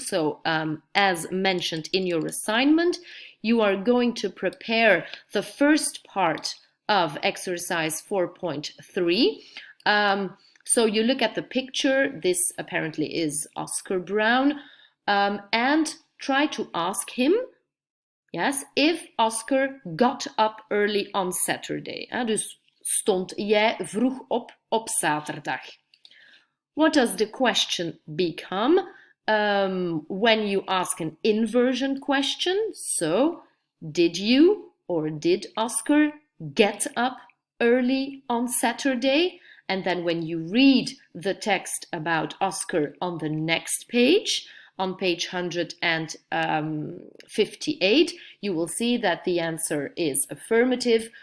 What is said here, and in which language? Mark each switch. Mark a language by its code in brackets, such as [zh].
[en] So, as mentioned in your assignment, you are going to prepare the first part of exercise 4.3. So you look at the picture. This apparently is Oscar Brown, and try to ask him, yes, if Oscar got up early on Saturday. [nl] Dus stond jij vroeg op zaterdag? [en] What does the question become when you ask an inversion question? So, did you or did Oscar get up early on Saturday? And then when you read the text about Oscar on the next page, on page 158, you will see that the answer is affirmative.